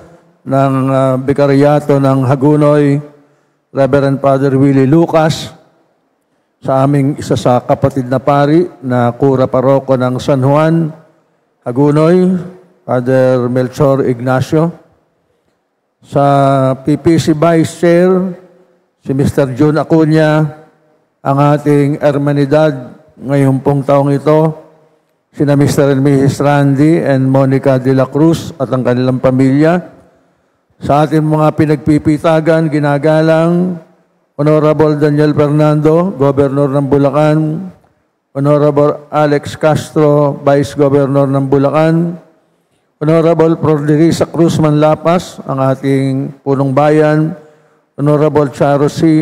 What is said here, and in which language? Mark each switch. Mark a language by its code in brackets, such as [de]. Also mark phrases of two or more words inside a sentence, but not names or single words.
[tl] ng Bikaryato ng Hagunoy, Reverend Father Willie Lucas, sa aming isa sa kapatid na pari na Kura Paroko ng San Juan, Hagunoy, Father Melchor Ignacio, sa PPC [en] Vice Chair, [tl] si Mr. June Acuña, ang ating Hermanidad ngayong pong taong ito, sina Mr. and Mrs. Randy and Monica de la Cruz at ang kanilang pamilya, sa ating mga pinagpipitagan, ginagalang, Honorable Daniel Fernando, Governor ng Bulacan, Honorable Alex Castro, [en] Vice Governor [tl] ng Bulacan, Honorable Florderisa Cruz Manlapas, ang ating punong bayan, Honorable Charo C.